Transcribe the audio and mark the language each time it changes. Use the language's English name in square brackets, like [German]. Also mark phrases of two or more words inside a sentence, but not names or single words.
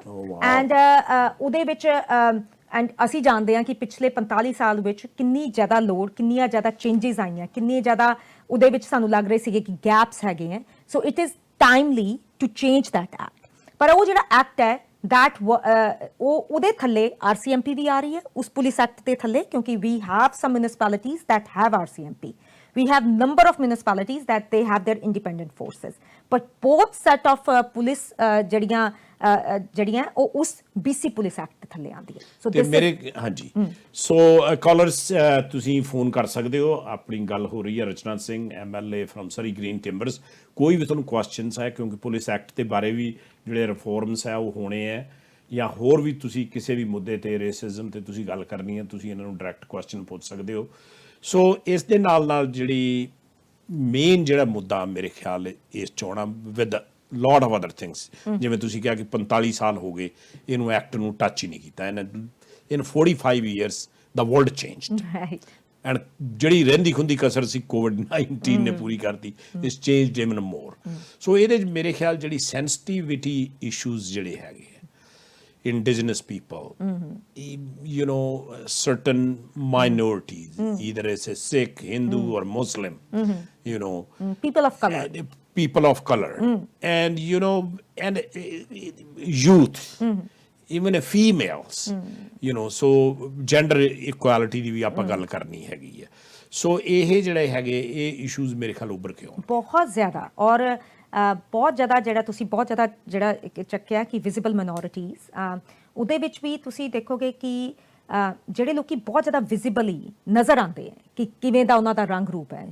[Punjabi] ਐਂਡ ਉਹਦੇ ਵਿੱਚ ਐਂਡ ਅਸੀਂ ਜਾਣਦੇ ਹਾਂ ਕਿ ਪਿਛਲੇ 45 ਸਾਲ ਵਿੱਚ ਕਿੰਨੀ ਜ਼ਿਆਦਾ ਲੋੜ, ਕਿੰਨੀਆਂ ਜ਼ਿਆਦਾ ਚੇਂਜਸ ਆਈਆਂ, ਕਿੰਨੇ ਜ਼ਿਆਦਾ ਉਹਦੇ ਵਿੱਚ ਸਾਨੂੰ ਲੱਗ ਰਹੇ ਸੀਗੇ ਕਿ ਗੈਪਸ ਹੈਗੇ ਹੈ। [English] So it is timely to change that act. [Punjabi] ਪਰ ਉਹ ਜਿਹੜਾ ਐਕਟ ਹੈ that ਉਹਦੇ ਥੱਲੇ RCMP ਵੀ ਆ ਰਹੀ ਹੈ ਉਸ ਪੁਲਿਸ ਐਕਟ ਦੇ ਥੱਲੇ, ਕਿਉਂਕਿ [English] we have some municipalities that have RCMP. We have number of municipalities that they have their independent forces. But both set of police [Punjabi] ਜਿਹੜੀਆਂ ਉਹ ਉਸ BC ਪੁਲਿਸ ਐਕਟ ਦੇ ਥੱਲੇ ਆਉਂਦੀ ਹੈ। ਸੋ ਮੇਰੇ ਹਾਂਜੀ, ਸੋ ਕਾਲਰਸ ਤੁਸੀਂ ਫੋਨ ਕਰ ਸਕਦੇ ਹੋ। ਆਪਣੀ ਗੱਲ ਹੋ ਰਹੀ ਹੈ ਰਚਨਾ ਸਿੰਘ MLA ਫਰਮ ਸਰੀ ਗ੍ਰੀਨ ਟਿੰਬਰਸ। ਕੋਈ ਵੀ ਤੁਹਾਨੂੰ ਕੁਐਸਚਨਸ ਹੈ, ਕਿਉਂਕਿ ਪੁਲਿਸ ਐਕਟ ਦੇ ਬਾਰੇ ਵੀ ਜਿਹੜੇ ਰਿਫੋਰਮਸ ਹੈ ਉਹ ਹੋਣੇ ਹੈ, ਜਾਂ ਹੋਰ ਵੀ ਤੁਸੀਂ ਕਿਸੇ ਵੀ ਮੁੱਦੇ ਤੇ ਰੇਸਿਜ਼ਮ ਤੇ ਤੁਸੀਂ ਗੱਲ ਕਰਨੀ ਹੈ, ਤੁਸੀਂ ਇਹਨਾਂ ਨੂੰ [English] direct question [Punjabi] ਪੁੱਛ ਸਕਦੇ ਹੋ। ਸੋ ਇਸ ਦੇ ਨਾਲ ਨਾਲ ਜਿਹੜੀ ਮੇਨ ਜਿਹੜਾ ਮੁੱਦਾ ਮੇਰੇ ਖਿਆਲ ਇਸ ਚੋਣਾਂ [English] with lot of other things, [Punjabi] ਜਿਵੇਂ ਤੁਸੀਂ ਕਿਹਾ ਕਿ 45 ਸਾਲ ਹੋ ਗਏ ਇਹਨੂੰ ਐਕਟ ਨੂੰ ਟੱਚ ਹੀ ਨਹੀਂ ਕੀਤਾ। [English] in 45 years the world changed, and [Punjabi] ਜਿਹੜੀ ਰਹਿੰਦੀ ਖੁੰਦੀ ਕਸਰ ਸੀ COVID-19 ਨੇ ਪੂਰੀ ਕਰਤੀ। [English] it's changed even more. [Punjabi] ਸੋ ਇਹਦੇ 'ਚ ਮੇਰੇ ਖਿਆਲ ਜਿਹੜੀ [English] sensitivity issues [Punjabi] ਜਿਹੜੇ ਹੈਗੇ [English] indigenous people, certain minorities, either as a Sikh, Hindu or Muslim, people of color, and and youth, even females, so gender equality [Punjabi] ਦੀ ਵੀ ਆਪਾਂ ਗੱਲ ਕਰਨੀ ਹੈਗੀ ਹੈ। ਸੋ ਇਹ ਜਿਹੜੇ ਹੈਗੇ ਇਹ ਇਸ਼ੂਜ਼ ਮੇਰੇ ਖਿਆਲ ਉੱਭਰ ਕੇ ਆਉਣ ਬਹੁਤ ਜ਼ਿਆਦਾ, ਔਰ ਬਹੁਤ ਜ਼ਿਆਦਾ ਜਿਹੜਾ ਤੁਸੀਂ ਬਹੁਤ ਜ਼ਿਆਦਾ ਜਿਹੜਾ ਚੱਕਿਆ ਕਿ [English] visible minorities, [Punjabi] ਉਹਦੇ ਵਿੱਚ ਵੀ ਤੁਸੀਂ ਦੇਖੋਗੇ ਕਿ ਜਿਹੜੇ ਲੋਕੀ ਬਹੁਤ ਜ਼ਿਆਦਾ ਵਿਜ਼ੀਬਲੀ ਨਜ਼ਰ ਆਉਂਦੇ ਹੈ ਕਿ ਕਿਵੇਂ ਦਾ ਉਹਨਾਂ ਦਾ ਰੰਗ ਰੂਪ ਹੈ।